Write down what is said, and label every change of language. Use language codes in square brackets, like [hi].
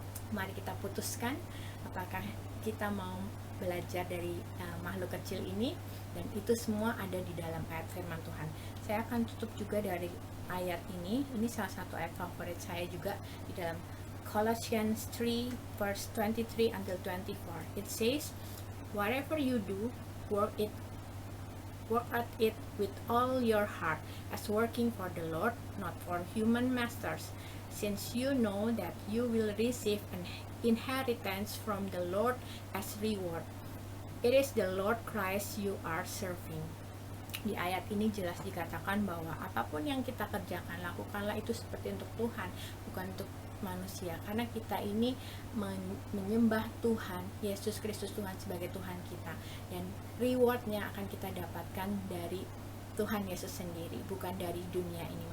[id] Mari kita putuskan apakah kita mau belajar dari makhluk kecil ini, dan itu semua ada di dalam ayat firman Tuhan. Saya akan tutup juga dari ayat ini salah satu ayat favorit saya juga di dalam Colossians 3 [en] verse 23 until 24. It says, whatever you do, work at it with all your heart, as working for the Lord, not for human masters, since you know that you will receive an inheritance from the Lord as reward. It is the Lord Christ you are serving. [id] Di ayat ini jelas dikatakan bahwa apapun yang kita kerjakan, lakukanlah itu seperti untuk Tuhan, bukan untuk manusia, karena kita ini menyembah Tuhan Yesus Kristus, Tuhan sebagai Tuhan kita, dan rewardnya akan kita dapatkan dari Tuhan Yesus sendiri, bukan dari dunia ini.